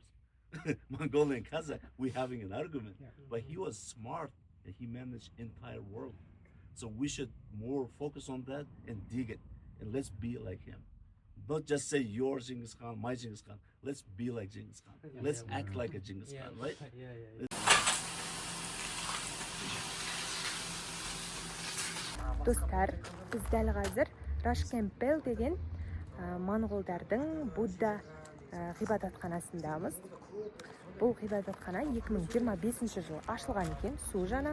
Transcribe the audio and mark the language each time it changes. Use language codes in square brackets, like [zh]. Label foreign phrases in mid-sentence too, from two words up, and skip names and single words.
[en] Mongolia and Kazakh, we're having an argument, but he was smart and he managed entire world. So we should more focus on that and dig it, and let's be like him. Not just say your Genghis Khan, my Genghis Khan. Let's be like Genghis Khan. Let's act like a Genghis Khan, right? [kk] Достар, біз дәл қазір Рашкемпел деген монғолдардың Будда ғибадатханасындамыз. Бұл ғибадатхана 2025 жылы ашылған екен, су жаңа.